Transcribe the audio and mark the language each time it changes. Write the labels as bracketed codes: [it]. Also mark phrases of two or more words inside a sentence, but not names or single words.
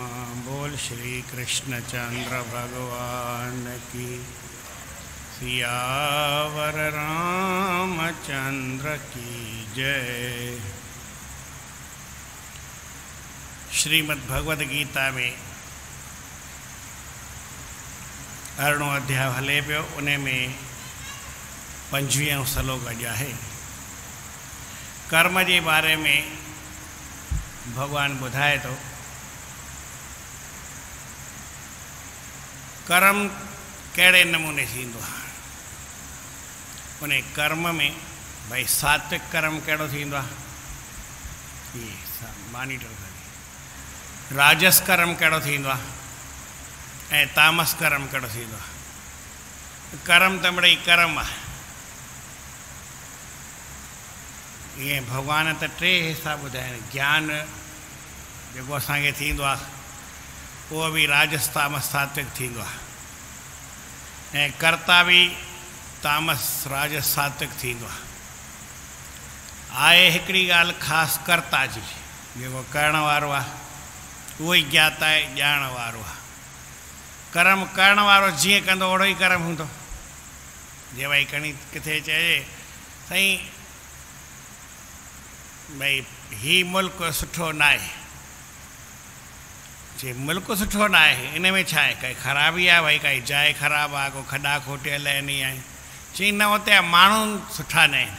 [hi] बोल श्री कृष्णचंद्र भगवान की। सियावर रामचंद्र की जय। [sd] श्रीमद् भगवद गीता में अरिड़ो अध्याय हले पियो, उन में 25 श्लोक अॼु आहे। कर्म जे बारे में भगवान ॿुधाए थो। कर्म कहिड़े नमूने थींदो आहे। उन कर्म में भाई सात्विक कर्म कहिड़ो थींदो आहे, ये मॉनिटर करे। राजस कर्म कहिड़ो थींदो आहे ऐं तामस कर्म कहिड़ो थींदो आहे। कर्म त मिड़ई कर्म आहे। ईअं भॻवान त 3 हिसा ॿुधाइनि। ज्ञान जेको असांखे थींदो आहे उहो बि राजस तामस सात्विक थींदो आहे, ऐं कर्ता बि तामस राजस सात्विक थींदो आहे। आहे हिकिड़ी ॻाल्हि ख़ासि कर्ता जी, जेको करण वारो आहे उहो ई ज्ञाता आहे, ॼाण वारो आहे। कर्म करण वारो जीअं कंदो ओड़ो ई कर्म हूंदो। जे भई कणी किथे चए साईं भई ही मुल्क सुठो न आहे, जे मुल्क सुठो न आहे इन में छा आहे, काई ख़राबी आहे, भई काई जाइ ख़राबु आहे, को खॾा खोटियल आहिनि आहे, चई न हुते माण्हू सुठा न आहिनि।